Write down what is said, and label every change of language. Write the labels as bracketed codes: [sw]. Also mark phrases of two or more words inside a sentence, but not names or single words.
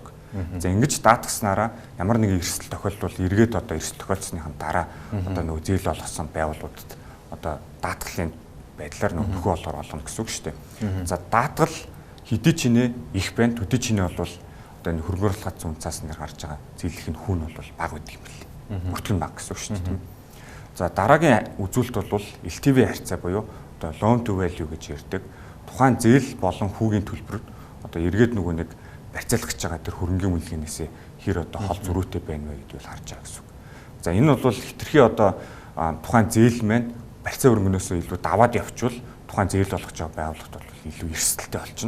[mn] За ингэж даатгаснараа ямар нэгэн эрсдэл тохиолдвол эргээд одоо эрсдэл тохиолдсныхан дараа одоо нөгөө зээл болгосон байгууллагуудад одоо даатгалын байдлаар нөхөө олоор олно гэсэн үг шүү дээ. За даатгал хэдий ч нэ их байна, төдий ч нэ бол одоо энэ хөрөнгө оруулалт зүүн цаас нэр гарч байгаа зээлийн хүү нь бол бага байдаг юм байна. Бүртгэн бага гэсэн үг шүү дээ. За дараагийн үзүүлэлт бол LTV харьцаа буюу одоо [en] loan to value [mn] гэж ярьдаг. Тухайн зээл болон хүүгийн төлбөрөд одоо эргээд нөгөө нэг барьцаалгах гэж байгаа тэр хөрөнгөний үнэлгээнээс хэр одоо хол зөрүүтэй байна вэ гэдгийг харж байгаа гэсэн үг. За энэ бол хитрхи одоо тухайн зээл маань барьцаа хөрөнгөнөөсөө илүү даваад явчвал тухайн зээл болгож байгаа байгууллагт бол илүү эрсдэлтэй болчихно.